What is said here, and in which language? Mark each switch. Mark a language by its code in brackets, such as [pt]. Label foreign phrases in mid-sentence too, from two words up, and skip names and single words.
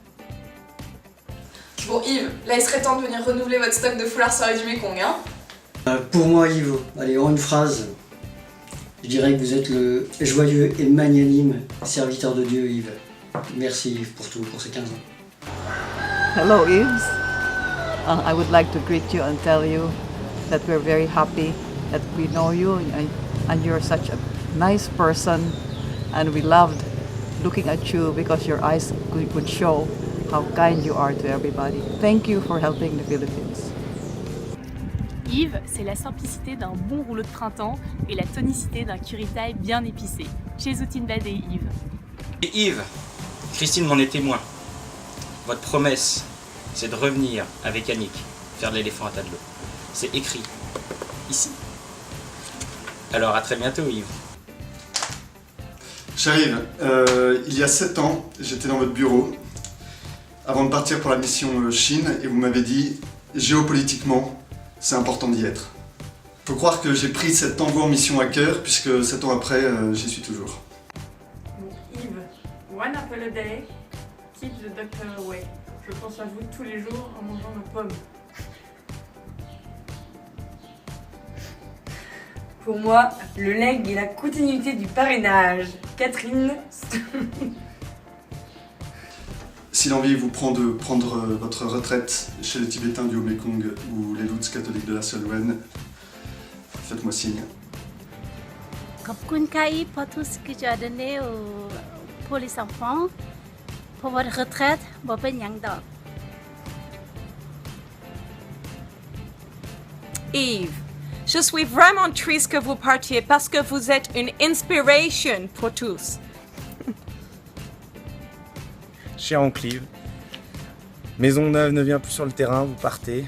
[fr] Bon Yves, là il serait temps de venir renouveler votre stock de foulards soirée du Mékong, hein? Pour moi Yves, allez en une phrase, je dirais que vous êtes le joyeux et magnanime serviteur de Dieu Yves. Merci Yves pour tout, pour ces 15 ans. [en] Hello Yves, I would like to greet you and tell you that we're very happy that we know you and you're such a nice person and we loved looking at you because your eyes could show how kind you are to everybody. Thank you for helping the Philippines. [fr] Yves, c'est la simplicité d'un bon rouleau de printemps et la tonicité d'un curry Thai bien épicé. Chez Zoutinbad et Yves. Et Yves, Christine m'en est témoin. Votre promesse, c'est de revenir avec Annick faire de l'éléphant à tas de l'eau. C'est écrit ici. Alors à très bientôt Yves. Cher Yves, il y a 7 ans, j'étais dans votre bureau avant de partir pour la mission Chine et vous m'avez dit géopolitiquement, c'est important d'y être. Faut croire que j'ai pris cet envoi en mission à cœur puisque 7 ans après, j'y suis toujours. [en] Yves, one apple a day, keep the doctor away. [fr] Je pense à vous tous les jours en mangeant ma pomme. Pour moi, le leg est la continuité du parrainage. Catherine. Si l'envie vous prend de prendre votre retraite chez les Tibétains du Haut-Mékong ou les Louts catholiques de la Solwen, faites-moi signe. ขอบคุณค่ะ Yves pour tout ce que tu as donné pour les enfants. Pour votre retraite, [tts] บ่เป็นหยังดอก [fr] Yves, je suis vraiment triste que vous partiez parce que vous êtes une inspiration pour tous. Cher oncle Yves, Maisonneuve ne vient plus sur le terrain, vous partez.